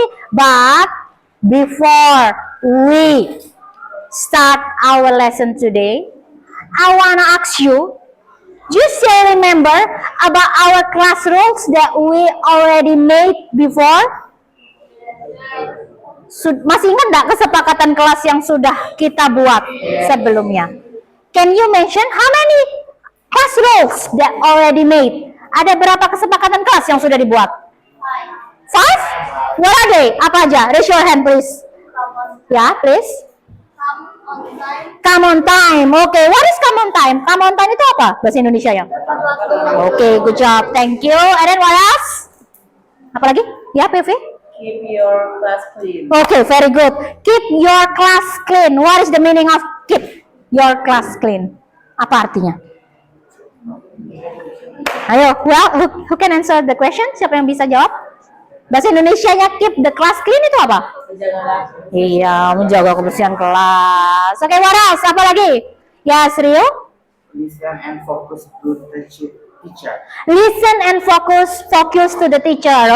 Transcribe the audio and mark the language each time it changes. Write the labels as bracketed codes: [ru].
[en] But before we start our lesson today, I wanna ask you, just still remember about our class rules that we already made before? [id] Masih ingat nggak kesepakatan kelas yang sudah kita buat sebelumnya? [en] Can you mention how many class rules that already made? [id] Ada berapa kesepakatan kelas yang sudah dibuat? [en] 5? What are they? [id] Apa aja? [en] Raise your hand please. Ya, please. Come on time. Okay, what is come on time? Come on time [id] itu apa bahasa Indonesia ya? [en] Okay, good job. Thank you. And then what else? [id] Apa lagi? [en] Ya, PV? Keep your class clean. Okay, very good. Keep your class clean. What is the meaning of keep your class clean? [id] Apa artinya? [en] Ayo, who can answer the question? [id] Siapa yang bisa jawab? Bahasa Indonesianya [en] keep the class clean [id] itu apa? Iya, menjaga kebersihan kelas. Oke, [en] what else? [id] Apa lagi? Ya, Rio? [en] Listen and focus to the teacher. Listen and focus to the teacher.